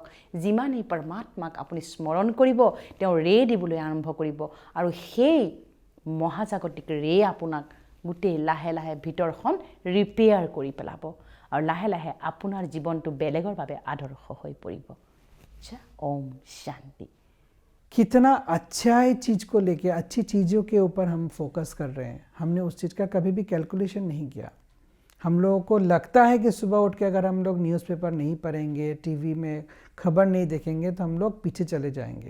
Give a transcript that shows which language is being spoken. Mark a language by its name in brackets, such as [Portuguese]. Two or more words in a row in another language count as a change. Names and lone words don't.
[Assamese] যিমানেই পৰমাত্মাক আপুনি স্মৰণ কৰিব, তেওঁ ৰে দিবলৈ আৰম্ভ কৰিব আৰু সেই মহাজাগতিক ৰে আপোনাক গোটেই লাহে লাহে ভিতৰখন ৰিপেয়াৰ কৰি পেলাব আৰু লাহে লাহে আপোনাৰ জীৱনটো বেলেগৰ বাবে আদৰ্শ হৈ পৰিব। [Hindi] ओम शांति। कितना अच्छा है चीज़ को लेके, अच्छी चीज़ों के ऊपर हम फोकस कर रहे हैं। हमने उस चीज़ का कभी भी कैलकुलेशन नहीं किया। हम लोगों को लगता है कि सुबह उठ के अगर हम लोग न्यूज़पेपर नहीं पढ़ेंगे, टीवी में खबर नहीं देखेंगे तो हम लोग पीछे चले जाएंगे।